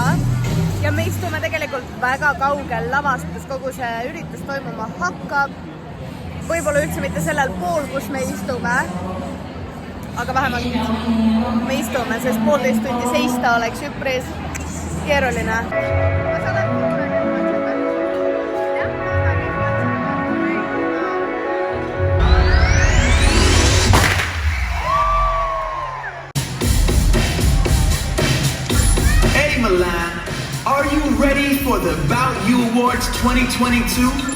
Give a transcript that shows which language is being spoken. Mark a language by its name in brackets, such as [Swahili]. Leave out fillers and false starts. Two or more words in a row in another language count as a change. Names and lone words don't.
[Estonian] Ja me istume tegelikult väga kaugel lavast, kus kogu see üritus toimuma hakkab. Võib-olla üldse mitte sellel pool, kus me istume, aga vähemalt me istume, sest 1,5 tundi seista oleks üpris keeruline. [English] Hey Milan, are you ready for the About You Awards 2022?